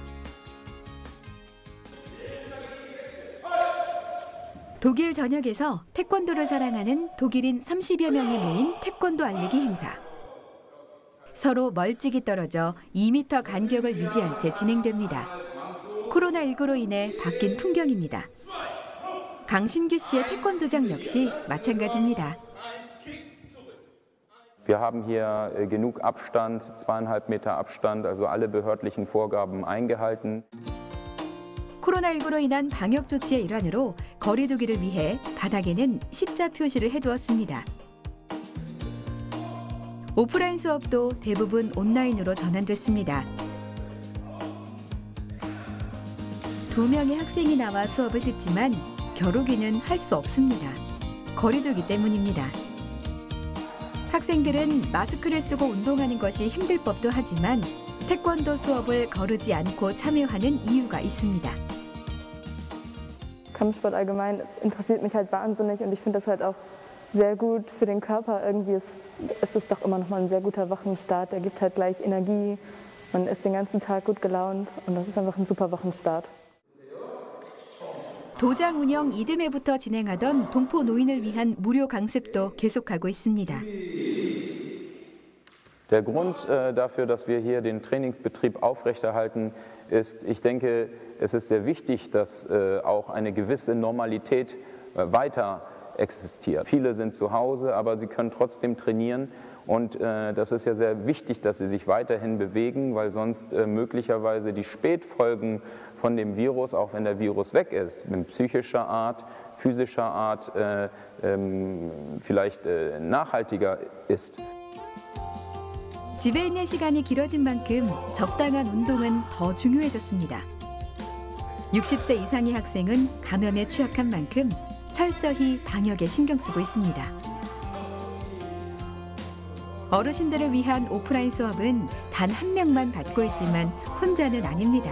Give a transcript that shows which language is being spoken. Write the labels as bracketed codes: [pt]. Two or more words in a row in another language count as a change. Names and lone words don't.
[ko] 독일 전역에서 태권도를 사랑하는 독일인 30여 명이 모인 태권도 알리기 행사. 서로 멀찍이 떨어져 2m 간격을 유지한 채 진행됩니다. 코로나19로 인해 바뀐 풍경입니다. 강신규 씨의 태권도장 역시 마찬가지입니다. [de] Wir haben hier genug Abstand, 2,5 Meter Abstand, also alle behördlichen Vorgaben eingehalten. [ko] 코로나19로 인한 방역 조치의 일환으로 거리 두기를 위해 바닥에는 십자 표시를 해두었습니다. 오프라인 수업도 대부분 온라인으로 전환됐습니다. 2명의 학생이 나와 수업을 듣지만 겨루기는 할 수 없습니다. 거리 두기 때문입니다. 학생들은 마스크를 쓰고 운동하는 것이 힘들 법도 하지만 태권도 수업을 거르지 않고 참여하는 이유가 있습니다. [de] Kampfsport allgemein interessiert mich halt wahnsinnig und ich finde das halt auch sehr gut für den Körper. Irgendwie ist es doch immer noch mal ein sehr guter Wochenstart. Der gibt halt gleich Energie, man ist den ganzen Tag gut gelaunt und das ist einfach ein super Wochenstart. [ko] 도장 운영 이듬해부터 진행하던 동포 노인을 위한 무료 강습도 계속하고 있습니다. [de] Der Grund dafür, dass wir hier den Trainingsbetrieb aufrechterhalten, ist, ich denke, es ist sehr wichtig, dass auch eine gewisse Normalität weiter existiert. Viele sind zu Hause, aber sie können trotzdem trainieren. Und das ist ja sehr wichtig, dass sie sich weiterhin bewegen, weil sonst möglicherweise die Spätfolgen von dem Virus, auch wenn der Virus weg ist, mit psychischer Art, physischer Art, vielleicht nachhaltiger ist. [ko] 집에 있는 시간이 길어진 만큼 적당한 운동은 더 중요해졌습니다. 60세 이상의 학생은 감염에 취약한 만큼 철저히 방역에 신경 쓰고 있습니다. 어르신들을 위한 오프라인 수업은 단 한 명만 받고 있지만 혼자는 아닙니다.